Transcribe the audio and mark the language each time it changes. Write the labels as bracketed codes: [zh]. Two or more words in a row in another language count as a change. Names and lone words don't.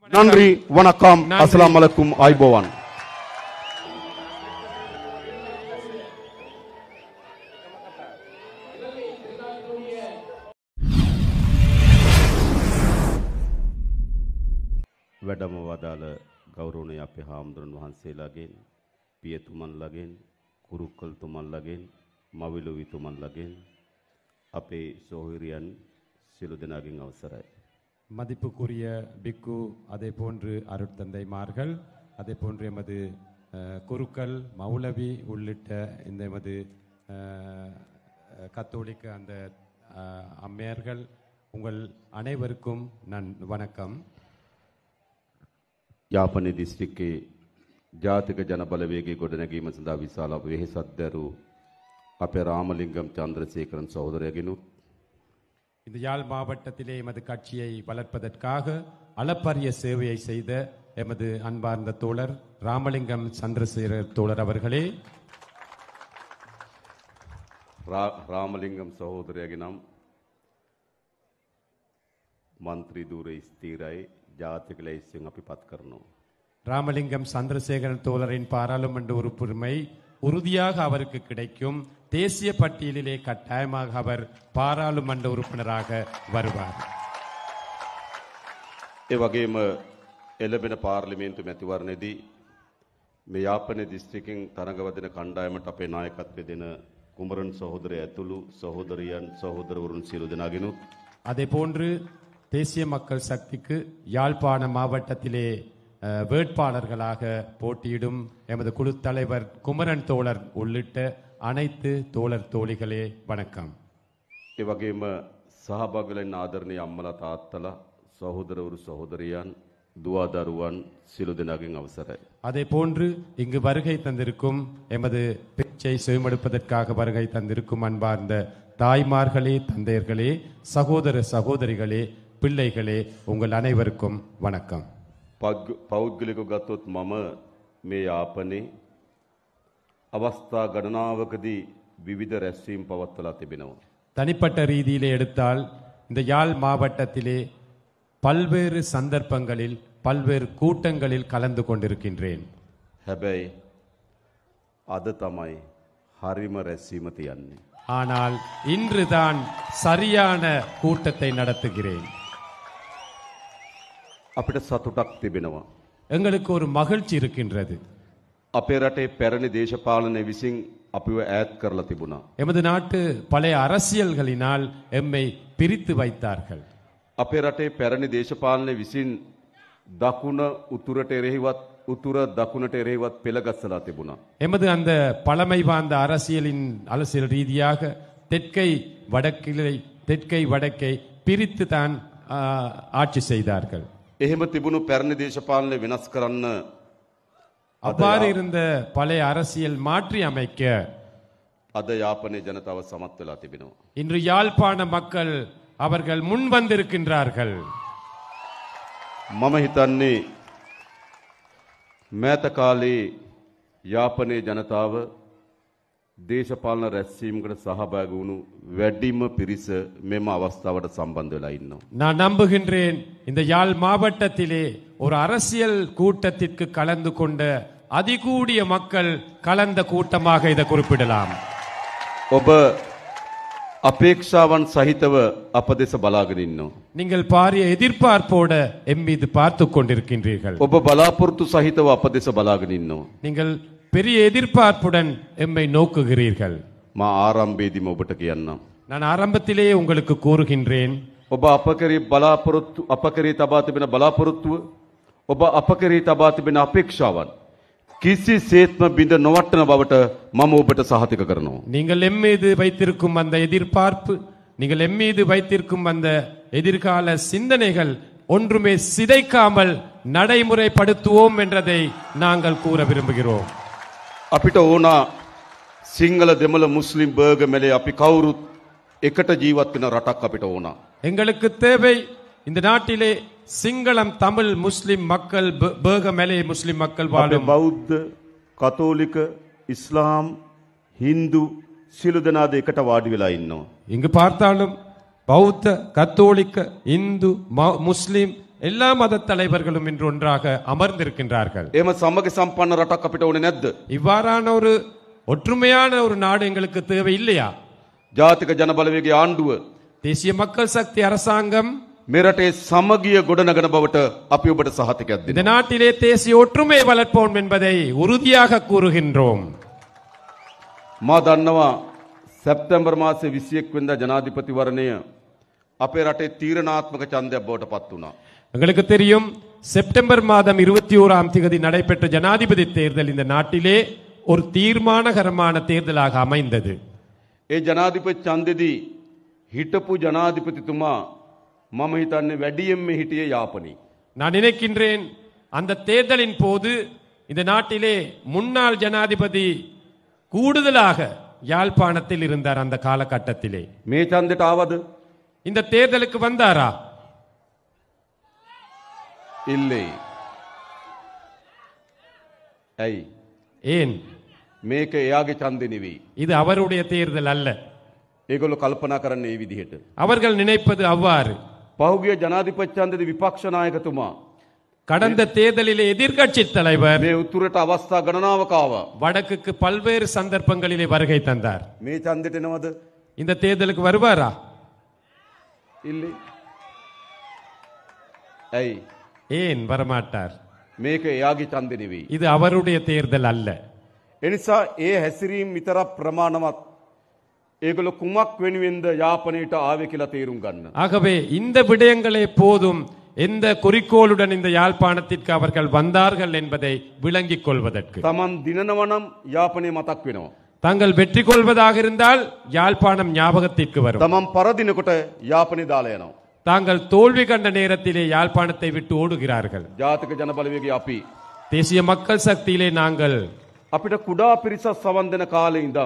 [ta] நன்றி, வணக்கம், [ar] السلام عليكم, [ta] ஆய்போவான். [si] වැඩම වදාළ ගෞරවනීය අපේ හාමුදුරන් වහන්සේලාගෙන්, පියතුමන්ලාගෙන්, කුරුක්කල්තුමන්ලාගෙන්, මවිලුවිතුමන්ලාගෙන් අපේ සොහොයුරියන් සියලු දෙනාගෙන් අවසරයි. [ta] மதிப்புக்குரிய பிக்கு, அதே போன்று அருட்தந்தைமார்கள், அதே போன்று எமது குருக்கள், மௌலவி உள்ளிட்ட இந்த எமது கத்தோலிக்க அந்த அம்மையர்கள், உங்கள் அனைவருக்கும் வணக்கம். [si] යාපනයේ දිස්ත්‍රික්කයේ ජාතික ජනබලවේගයේ ගොඩනැගීම සඳහා විශාල වෙහෙසක් දැරූ අපේ රාමලිංගම් චන්ද්‍රසේකරන් සහෝදරයාගෙනුත් [ta] இந்த யாழ் மாவட்டத்திலே எமது கட்சியை வளர்ப்பதற்காக அளப்பரிய சேவையை செய்த எமது அன்பார்ந்த தோழர் ராமலிங்கம் சந்திரசேகர் தோழர் அவர்களே, [si] රාමලිංගම් සහෝදරයාගේ නම් මන්ත්‍රී ධූරය ස්ථිරයි, ජාතික ලැයිස්තුවෙන් අපි පත් කරනවා. [ta] ராமலிங்கம் சந்திரசேகரன் தோழரின் பாராளுமன்ற உறுப்புரிமை உறுதியாக அவருக்கு கிடைக்கும். தேசிய பட்டியலிலே கட்டாயமாக அவர் பாராளுமன்ற உறுப்பினராக வருவார். [si] ඒ වගේම එළඹෙන පාර්ලිමේන්තු මැතිවරණයේදී මේ යාපනයේ දිස්ත්‍රික්කෙන් තරඟවදින කණ්ඩායමට අපේ නායකත්වය දෙන කුමරන් සහෝදරයා ඇතුළු සහෝදරියන් සහෝදරවරුන් සියලු දෙනාගෙනුත් [ta] அதே போன்று தேசிய மக்கள் சக்திக்கு யாழ்ப்பாண மாவட்டத்திலே வேட்பாளர்களாக போட்டியிடும் எமது குழு தலைவர் குமரன் தோழர் உள்ளிட்ட அனைத்து தோழர் தோழிகளே வணக்கம். [si] ඒ වගේම සහභාගී වෙන ආදරණීය අම්මලා තාත්තලා සහෝදරවරු සහෝදරියන් දුව දරුවන් සියලු දෙනාගෙන් අවසරයි. [ta] அதே போன்று இங்கு வருகை தந்திருக்கும் எமது பேச்சை செவிமடுப்பதற்காக வருகை தந்திருக்கும் அன்பார்ந்த தாய்மார்களே, தந்தையர்களே, சகோதர சகோதரிகளே, பிள்ளைகளே, உங்கள் அனைவருக்கும் வணக்கம். [si] පෞද්ගලිකව ගත්තොත් මම මේ යාපනයේ අවස්ථා ගණනාවකදී විවිධ රැස්වීම් පවත්වලා තිබෙනවා. [ta] தனிப்பட்ட ரீதியிலே எடுத்தால் இந்த யாழ் மாவட்டத்திலே பல்வேறு சந்தர்ப்பங்களில் பல்வேறு கூட்டங்களில் கலந்து கொண்டிருக்கின்றேன். [si] හැබැයි අද තමයි හරිම රැස්වීම තියන්නේ. [ta] ஆனால் இன்றுதான் சரியான கூட்டத்தை நடத்துகிறேன். [si] අපිට සතුටක් තිබෙනවා. [ta] எங்களுக்கு ஒரு மகிழ்ச்சி இருக்கின்றது. [si] අපේ රටේ පැරණි දේශපාලනය විසින් අපිව ඈත් කරලා තිබුණා. [ta] எமது நாட்டு பழைய அரசியல்களினால் எம்மை பிரித்து வைத்தார்கள். [si] අපේ රටේ පැරණි දේශපාලනය විසින් දකුණ උතුරට එරෙහිවත් උතුර දකුණට එරෙහිවත් පෙළගස්සලා තිබුණා. [ta] எமது அந்த பழமை வாய்ந்த அரசியல் ரீதியாக தெற்கை வடக்கை பிரித்து தான் ஆட்சி செய்தார்கள். [si] එහෙම තිබුණු පැරණි දේශපාලනය වෙනස් කරන්න [ta] அவ்வாறு இருந்த பழைய அரசியல் மாற்றி அமைக்க [si] අද යාපනයේ ජනතාව සමත් වෙලා තිබෙනවා. [ta] இன்று யாழ்ப்பாண மக்கள் அவர்கள் முன் வந்திருக்கின்றார்கள். [si] මම හිතන්නේ මෑත කාලේ යාපනයේ ජනතාව දේශපාලන රැස්වීමකට සහභාගී වුණු වැඩිම පිරිස මෙම අවස්ථාවට සම්බන්ධ වෙලා ඉන්නවා. [ta] நான் நம்புகின்றேன் இந்த யாழ் மாவட்டத்திலே ஒரு அரசியல் கூட்டத்திற்கு கலந்து கொண்ட அதிகூடிய மக்கள் கலந்த கூட்டமாக இதை குறிப்பிடலாம். [si] ඔබ අපේක්ෂාවන් සහිතව අප දෙස බලාගෙන ඉන්නවා. [ta] நீங்கள் பாரிய எதிர்பார்ப்போட எம் மீது பார்த்து கொண்டிருக்கின்றீர்கள். [si] ඔබ බලාපොරොත්තු සහිතව අප දෙස බලාගෙන ඉන්නවා. [ta] நீங்கள் பெரிய எதிர்பார்ப்புடன் எம்மை நோக்குகிறீர்கள். [si] මා ආරම්භයේදීම ඔබට කියන්නම්. [ta] நான் ආරම්භத்திலேயே உங்களுக்கு கூறுகின்றேன். [si] ඔබ අප කෙරෙහි තබා තිබෙන බලාපොරොත්තුව, ඔබ අප කෙරෙහි තබා තිබෙන අපේක්ෂාවන් කිසිසේත්ම බිඳ නොවටන බවට මම ඔබට සහතික කරනවා. [ta] நீங்கள் எம் மீது வைத்திருக்கும் அந்த எதிர்பார்ப்பு, நீங்கள் எம் மீது வைத்திருக்கும் அந்த எதிர்கால சிந்தனைகள் ஒன்றுமே சிதைக்காமல் நடைமுறைப்படுத்துவோம் என்றதை நாங்கள் கூற விரும்புகிறோம். [si] අපිට ඕන සිංහල දෙමළ මුස්ලිම් බර්ග මෙලේ අපි කවුරුත් එකට ජීවත් වෙන රටක් අපිට ඕන. [ta] எங்களுக்கு தேவை இந்த நாட்டிலே சிங்களம், தமிழ், முஸ்லிம் மக்கள், பேக மலே முஸ்லிம் மக்கள் வாழும். [si] බෞද්ධ, කතෝලික, ඉස්ලාම්, හින්දු සියලු දෙනාද එකට වාඩි වෙලා ඉන්නවා. [ta] இங்கு பார்த்தாலும் பௌத்த, கத்தோலிக்க, இந்து, முஸ்லிம் எல்லா மத தலைவர்களும் இன்று ஒன்றாக அமர்ந்திருக்கின்றார்கள். [si] එහෙම සමග සම්පන්න රටක් අපිට ඕනේ නැද්ද? [ta] இவ்வாறான ஒரு ஒற்றுமையான ஒரு நாடு எங்களுக்கு தேவை இல்லையா? [si] ජාතික ජන බලවේගයේ ආණ්ඩුව [ta] தேசிய மக்கள் சக்தி அரசாங்கம் [si] මේ රටේ සමගිය ගොඩනගන බවට අපි ඔබට සහතිකයක් [ta] இந்த [si] දෙනවා. [ta] நாட்டிலே தேசிய ஒற்றுமை வளர்ப்போம் என்பதை உறுதியாக கூறுகின்றோம். [si] මා දන්නවා සැප්තැම්බර් මාසේ 21 වෙනිදා ජනාධිපතිවරණය අපේ රටේ තීරණාත්මක ඡන්දයක් බවට පත් වුණා. [ta] எங்களுக்கு தெரியும் செப்டம்பர் மாதம் 21ஆம் தேதி நடைபெற்ற ஜனாதிபதி தேர்தல் இந்த நாட்டிலே ஒரு தீர்மானகரமான தேர்தலாக அமைந்தது. [si] ඒ ජනාධිපති ඡන්දෙදී හිටපු ජනාධිපතිතුමා මම හිතන්නේ වැඩියෙන්ම හිටියේ යාපනයේ. [ta] நான் நினைக்கின்றேன் அந்த தேர்தலின் போது இந்த நாட்டிலே முன்னாள் ஜனாதிபதி கூடுதலாக யாழ்ப்பாணத்தில் இருந்தார். அந்த காலகட்டத்திலே [si] මේ ඡන්දෙට ආවද? [ta] இந்த தேர்தலுக்கு வந்தாரா? [si] ඉල්ලේ. ඇයි? [ta] ஏன்? [si] මේක එයාගේ ඡන්දෙ නෙවෙයි. [ta] இது அவருடைய தேர்தல் அல்ல. [si] ඒගොල්ලෝ කල්පනා කරන්නේ මේ විදිහට. [ta] அவர்கள் நினைப்பது அவ்வாறு. [si] පහුගිය ජනාධිපති ඡන්දෙදී විපක්ෂ நாயකතුමා [ta] கடந்த தேர்தலிலே எதிர்க்கட்சி தலைவர் [si] මේ උතුරට අවස්ථා ගණනාවක ආවා. [ta] வடக்குக்கு பல்வேறு சந்தர்ப்பங்களிலே வருகை தந்தார். [si] මේ ඡන්දෙට එනවද? [ta] இந்த தேர்தலுக்கு வருவாரா? [si] ඉල්ලේ. ඇයි? [ta] ஏன் வரமாட்டார்? [si] මේක එයාගේ ඡන්දෙ නෙවෙයි. [ta] இது அவருடைய தேர்தல் அல்ல. [si] එනිසා ඒ හැසිරීම් විතරක් ප්‍රමාණවත්. ඒගොල්ලෝ කුමක් වෙනුවෙන්ද යාපනයට ආවේ කියලා තේරුම් ගන්න. [ta] ஆகவே இந்த விடயங்களே போதும் எந்த குறிக்கோளுடன் இந்த யாழ்ப்பாணத்திற்கு அவர்கள் வந்தார்கள் என்பதை விளங்கிக் கொள்வதற்கு. [si] තමන් දිනනවා නම් යාපනය මතක් වෙනවා. [ta] தாங்கள் வெற்றி கொள்வதாக இருந்தால் யாழ்ப்பாணம் ஞாபகத்திற்கு வரும். [si] තමන් පරදිනකොට යාපනය දාලා යනවා. [ta] தாங்கள் தோல்வி கண்ட நேரத்திலே யாழ்ப்பாணத்தை விட்டு ஓடுகிறார்கள். [si] ජාතික ජන බලවේගයේ අපි [ta] தேசிய மக்கள் சக்தியிலே நாங்கள் [si] අපිට කුඩා පිරිසක් සවන් දෙන කාලේ ඉඳන්